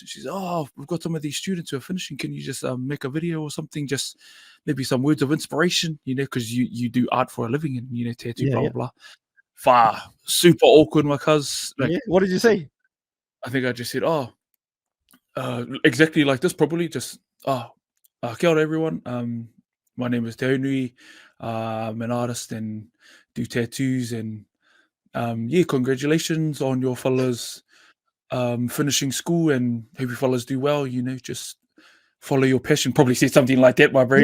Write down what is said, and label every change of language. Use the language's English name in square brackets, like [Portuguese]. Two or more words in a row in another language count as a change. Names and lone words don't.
[English] She's, we've got some of these students who are finishing. Can you just make a video or something? Just maybe some words of inspiration, you know, because you do art for a living, and you know, tattoo, blah blah blah. Super awkward, my cuz. Like, what did you say? I think I just said, exactly like this, probably just, [Māori] kia ora everyone. [English] My name is Te Haunui. I'm an artist and do tattoos, and congratulations on your fellas finishing school, and hope you fellas do well. Just follow your passion. Probably said something like that, my bro.